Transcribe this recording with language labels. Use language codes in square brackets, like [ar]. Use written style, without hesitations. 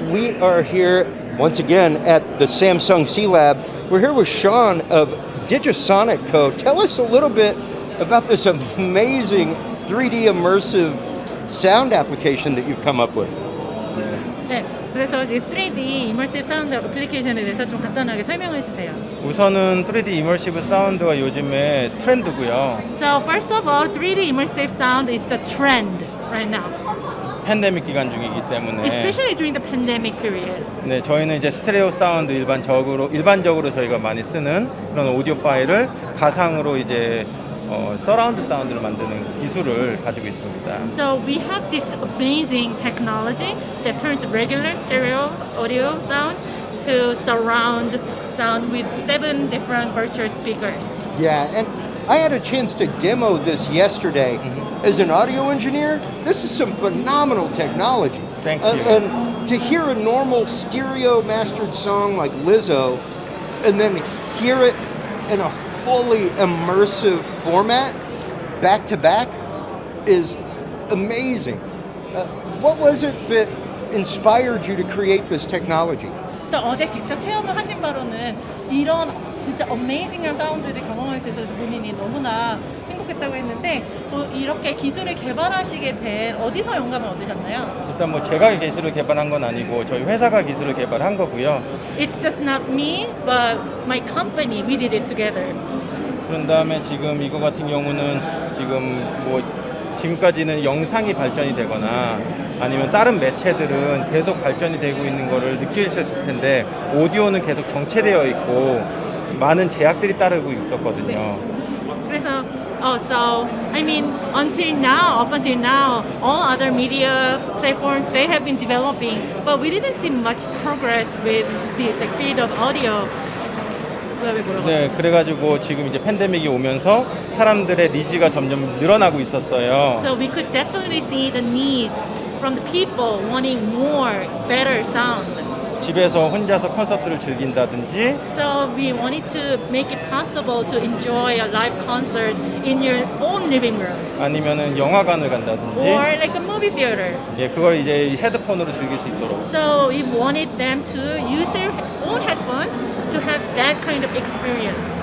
[en] We are here once again at the Samsung C Lab. We're here with Sean of Digisonic Co. Tell us a little bit about this amazing 3D immersive sound application that you've come up with. [ko] 네, 그래서 이제 3D immersive 사운드 애플리케이션에 대해서 좀 간단하게 설명을 해주세요. 우선은 3D 이머시브 사운드가 요즘에 트렌드고요. [en] So first of all, 3D immersive sound is the trend right now, [ko] 팬데믹 기간 중이기 때문에 [en] especially during the pandemic period. [ko] 네, 저희는 이제 스테레오 사운드 일반적으로 저희가 많이 쓰는 그런 오디오 파일을 가상으로 이제 서라운드 사운드를 만드는 기술을 가지고 있습니다. [en] So we have this amazing technology that turns regular stereo audio sound to surround sound with 7 different virtual speakers. Yeah, and I had a chance to demo this yesterday. As an audio engineer, this is some phenomenal technology. Thank you. And to hear a normal stereo mastered song like Lizzo and then hear it in a fully immersive format, back to back, is amazing. What was it that inspired you to create this technology? [ko] 그래서 어제 직접 체험을 하신 바로는 이런 진짜 어메이징한 사운드를 경험할 수 있어서 본인이 너무나 행복했다고 했는데 또 이렇게 기술을 개발하시게 된 어디서 영감을 얻으셨나요? 일단 뭐 제가 기술을 개발한 건 아니고 저희 회사가 기술을 개발한 거고요. [en] It's just not me, but my company. We did it together. [ko] 그런 다음에 지금 이거 같은 경우는 지금 뭐 지금까지는 영상이 발전이 되거나 아니면 다른 매체들은 계속 발전이 되고 있는 거를 느끼셨을 텐데 오디오는 계속 정체되어 있고 많은 제약들이 따르고 있었거든요. [en] 그래서 so I mean up until now, all other media platforms they have been developing, but we didn't see much progress with the field of audio. [ko] 네, 그래가지고 지금 이제 팬데믹이 오면서 사람들의 니즈가 점점 늘어나고 있었어요. [en] So we could definitely see the needs from the people wanting more, better sound. [ko] 집에서 혼자서 콘서트를 즐긴다든지 [en] So we wanted to make it possible to enjoy a live concert in your own living room. [ko] 아니면은 영화관을 간다든지 [en] Or like a movie theater. [ko] 예, 그걸 이제 헤드폰으로 즐길 수 있도록. [en] So we wanted them to use their own headphones to have that kind of experience.